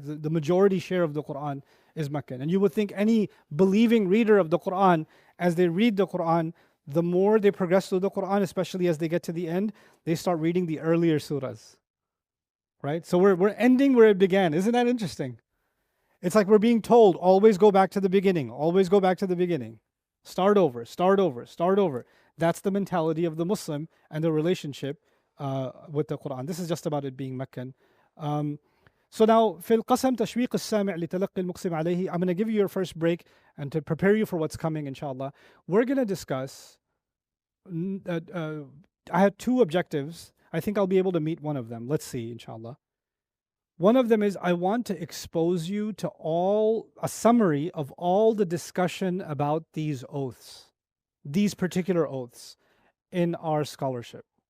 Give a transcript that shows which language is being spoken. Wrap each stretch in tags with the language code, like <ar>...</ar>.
<en>The majority share of the Quran is Meccan. And you would think any believing reader of the Quran, as they read the Quran, the more they progress through the Quran, especially as they get to the end, they start reading the earlier surahs, right? So we're ending where it began. Isn't that interesting? It's like we're being told, always go back to the beginning, always go back to the beginning. Start over, start over, start over. That's the mentality of the Muslim and the relationship with the Quran. This is just about it being Meccan.</en> <ar>So now, في القسم تشويق السامع لتلقي المقسم عليه.</ar> <en>I'm going to give you your first break and to prepare you for what's coming, inshallah. We're going to discuss, I had 2 objectives. I think I'll be able to meet one of them. Let's see, inshallah. One of them is I want to expose you to a summary of all the discussion about these oaths, these particular oaths in our scholarship.</en>